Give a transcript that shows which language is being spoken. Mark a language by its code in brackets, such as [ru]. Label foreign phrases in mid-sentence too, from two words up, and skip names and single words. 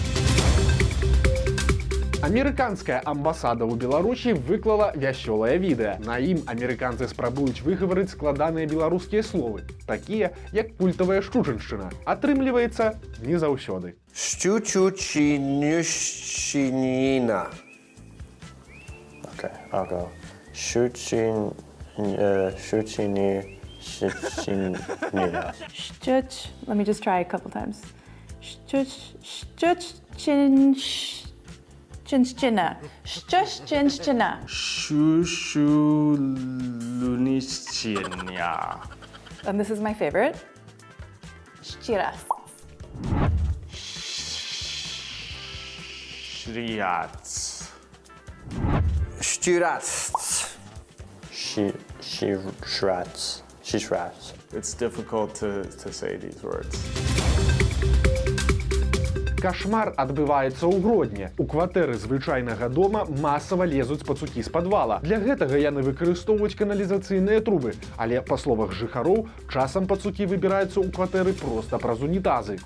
[be] Амерыканская амбасада ў Беларусі выклала вясёлае відэа. На ім амерыканцы спрабуюць выгаварыць складаныя беларускія словы, такія як культавая шчучыншчына. Атрымліваецца не заўсёды. Щучучинющина. [en] Okay, I'll go. Щучинищина. Let me just try a couple times. Щучинщина. Шушулунищиня. And this is my favorite. Щирас. Шриац. Штирац. Shirats. Shishrats. It's difficult to say these words. [be] Кашмар адбываецца ў Гродні. У кватэры звычайнага дома масава лезуць пацукі з падвала. Для гэтага яны выкарыстоўваюць каналізацыйныя трубы. Але, па словах жыхароў, часам пацукі выбіраюцца ў кватэры проста праз унітазы.